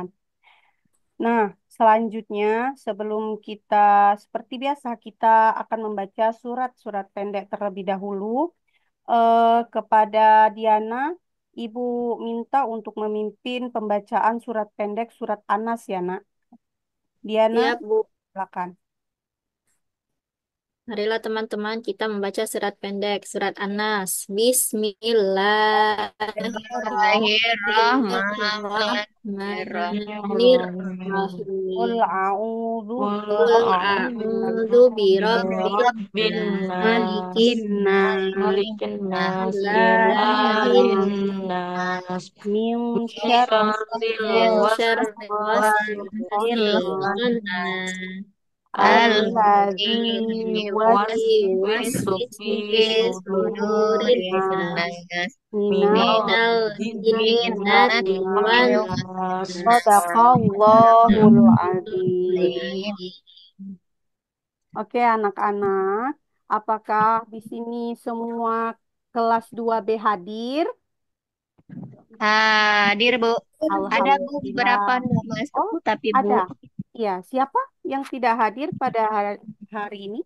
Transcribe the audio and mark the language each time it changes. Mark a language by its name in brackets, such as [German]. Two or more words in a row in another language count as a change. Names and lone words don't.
[Indonesian] Nah, selanjutnya sebelum kita seperti biasa kita akan membaca surat-surat pendek terlebih dahulu kepada Diana, Ibu minta untuk memimpin pembacaan surat pendek surat Anas ya, Nak. Diana, Siap, Bu. silakan. Marilah teman-teman kita membaca surat pendek, surat Anas. [Arabic] Bismillahirrahmanirrahim. Qul Bismillahirrahmanirrahim. a'udzu Qul Qul a'udzu أعوذ برب برب الناس, nas, ملك الناس, ملك الناس, ilahin ilahin nas, nas, min من شر min syarril syarri waswasil waswasil khannas, khannas, alladzi alladzi yuwaswisu yuwaswisu yuwaswisu fi fi fi sudurin sudurin sudurin nas, nas, minal minal من الجنة jinnati jinnati wan wan wan nas. nas. صدق الله العظيم. Sadaqallahul [Indonesian] Oke, anak-anak, apakah di sini semua kelas 2B hadir? Hadir, Bu. Ada, Bu, beberapa Alhamdulillah. nggak masuk, Oh, Bu, tapi Bu. ada. Iya, siapa yang tidak hadir pada hari ini?